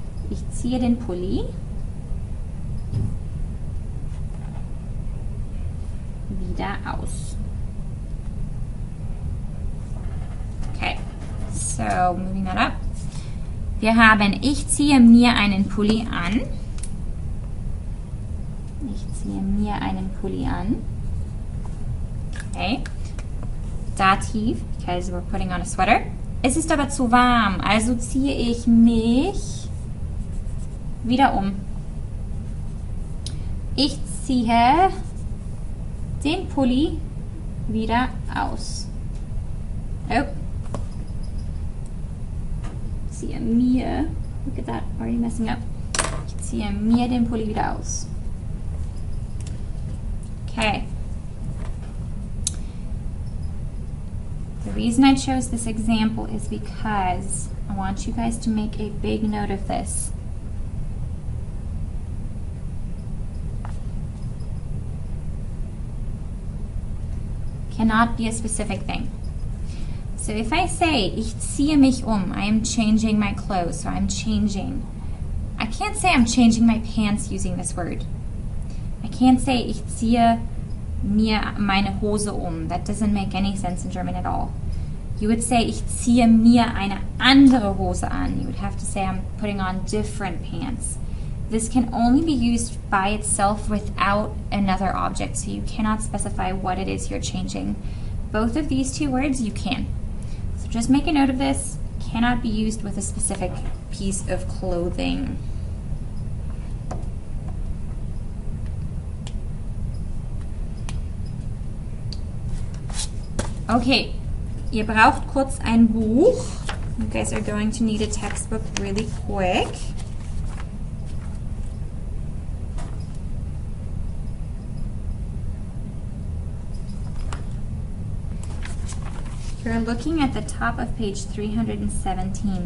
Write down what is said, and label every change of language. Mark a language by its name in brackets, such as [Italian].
[German] Ich ziehe den Pulli wieder aus. [English] Okay, so moving that up. [German] Wir haben ich ziehe mir einen Pulli an. Ich ziehe mir einen Pulli an. [English] Okay. Dativ, because we're putting on a sweater. [German] Es ist aber zu warm, also ziehe ich mich wieder um. Ich ziehe den Pulli wieder aus. Oh, ziehe mir, [English] look at that, already messing up. [German] Ich ziehe mir den Pulli wieder aus. [English] Okay. The reason I chose this example is because I want you guys to make a big note of this. Cannot be a specific thing. So if I say, [German] ich ziehe mich [English] I am changing my clothes, so I'm changing. I can't say I'm changing my pants using this word. I can't say, [German] ich ziehe mir meine Hose [English] That doesn't make any sense in German at all. You would say, [German] ich ziehe mir eine andere Hose an. [English] You would have to say, I'm putting on different pants. This can only be used by itself without another object, so you cannot specify what it is you're changing. Both of these two words, you can. So just make a note of this. Cannot be used with a specific piece of clothing. [German] Okay, ihr braucht kurz ein Buch. [English] You guys are going to need a textbook really quick. You're looking at the top of page 317.